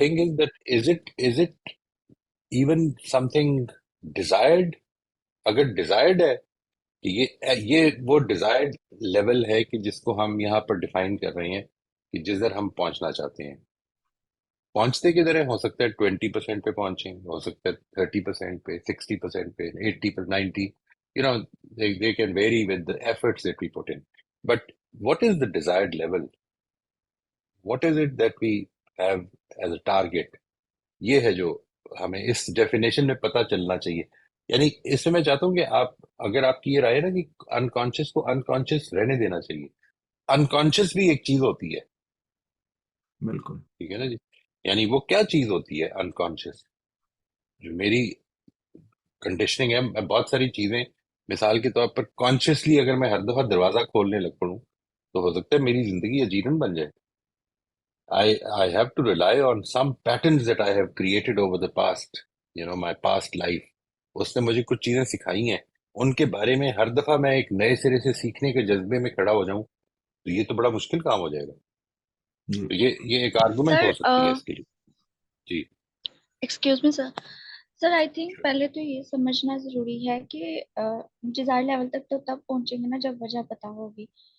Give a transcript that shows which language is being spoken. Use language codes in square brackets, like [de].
[en] Thing is that is it even something desired? [hi] अगर desired है कि ये वो डिजायर्ड लेवल है कि जिसको हम यहाँ पर डिफाइन कर रहे हैं कि जिधर हम पहुंचना चाहते हैं, पहुंचते किधर है? हो सकता है 20% पे पहुंचे, हो सकता है 30% पे, 60% पे, 80 पर, 90, [en] you know, they can vary with the efforts that we put in. But what is the desired level? What is it that we have as a target? [hi] ये है जो हमें इस डेफिनेशन में पता चलना चाहिए। यानी इसमें मैं चाहता हूँ कि आप, अगर आपकी ये राय है ना कि अनकॉन्शियस को अनकॉन्शियस रहने देना चाहिए, अनकॉन्शियस भी एक चीज होती है। बिल्कुल। ठीक है ना जी। यानी वो क्या चीज होती है अनकॉन्शियस, जो मेरी कंडीशनिंग है। मैं बहुत सारी चीजें, मिसाल के तौर पर कॉन्शियसली अगर मैं हर दफा दरवाजा खोलने लग पड़ूं, तो हो सकता है मेरी जिंदगी अजीरन बन जाए। [en] I have to rely on some patterns that I have created over the past, my past life. [hi] उसने मुझे कुछ चीजें सिखाई हैं, उनके बारे में हर दफा मैं एक नए सिरे से सीखने के जज्बे में खड़ा हो जाऊं, तो ये तो बड़ा मुश्किल काम हो जाएगा। जी। तो ये एक आर्गुमेंट हो सर, सकती है इसके लिए। जी। [en] Excuse me sir. Sir, I think Sure. [hi] पहले तो ये समझना जरूरी है कि डिजायर लेवल तक तो तब पहुंचेंगे ना जब वजह पता होगी।